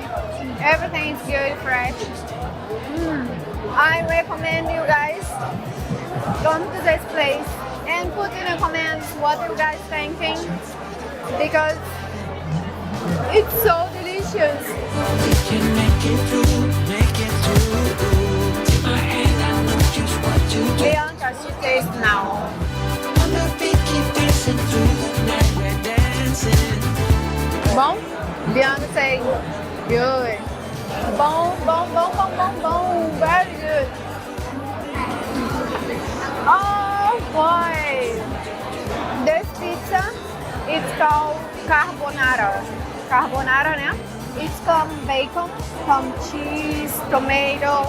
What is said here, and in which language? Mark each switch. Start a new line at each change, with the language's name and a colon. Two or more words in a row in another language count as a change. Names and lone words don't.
English: Everything's good, fresh. I recommend you guys come to this place and put in the comments what you guys thinking, because it's so delicious. we can make it through, make it through. Take my hand, I know just what to do. Bianca, she tastes now. On the beat, keep dancing through the night, we're dancing. Bom? Bianca say good.
Portuguese: Bom, bom, bom, bom, bom, bom.
English: Very good. Oh boy! This pizza, it's called carbonara. Carbonara, né? It's come bacon, come cheese, tomato.